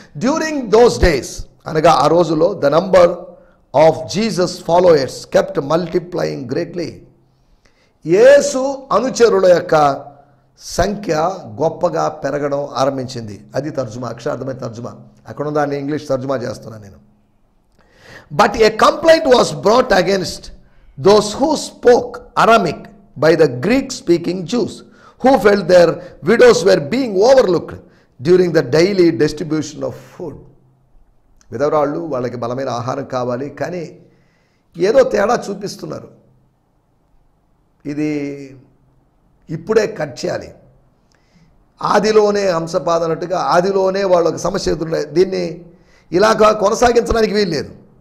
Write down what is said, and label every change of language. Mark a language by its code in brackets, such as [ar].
[en] during those days, [te] అనగా ఆ రోజుల్లో, [en] The number of Jesus followers kept multiplying greatly. [te] యేసు అనుచరుల యొక్క సంఖ్య గొప్పగా పెరగడం ఆరంభించింది. అది తర్జుమా, అక్షరార్థమైన తర్జుమా. అక్కడ దాన్ని ఇంగ్లీష్ తర్జుమా చేస్తున్నాను నేను. [en] But a complaint was brought against those who spoke Aramaic by the Greek-speaking Jews, who felt their widows were being overlooked during the daily distribution of food. [te] విధవరాళ్ళు, వాళ్ళకి బలమైన ఆహారం కావాలి, కానీ ఏదో తేడా చూపిస్తున్నారు. ఇది ఇప్పుడే కట్ చేయాలి, ఆదిలోనే హంసపాదనట్టుగా ఆదిలోనే వాళ్ళకి సమస్య ఎదురున్నాయి, దీన్ని ఇలాగా కొనసాగించడానికి వీల్లేదు.